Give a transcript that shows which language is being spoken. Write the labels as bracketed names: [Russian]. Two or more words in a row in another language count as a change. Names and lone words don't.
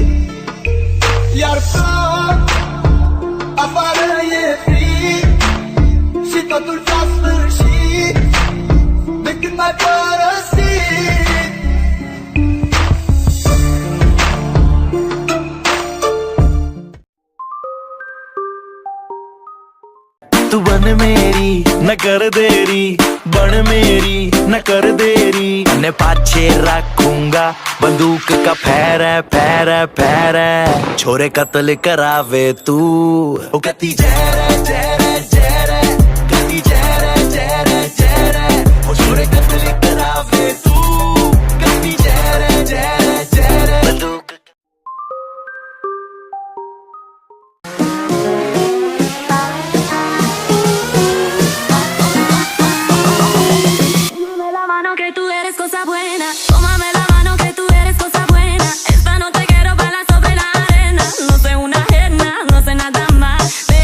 [Romanian] Iar tot afară e frig și totul s-a sfârșit de când m-ai părăsit. [Haryanvi] तू बन मेरी न कर देरी, बन मेरी न कर देरी, ने पाछे रखूंगा बंदूक का फैरे फैरे फैरे, छोरे कत्ल करावे तू ओ कती जहरे जहरे जहरे, कती जहरे जहरे जहरे, ओ छोरे कत्ल करावे तू कती जहरे जहरे जहरे बंदूक। [Spanish] Que tú eres cosa buena, tómame la mano que tú eres cosa buena. Esta noche quiero bailar sobre la arena. No soy una ajena, no sé nada más.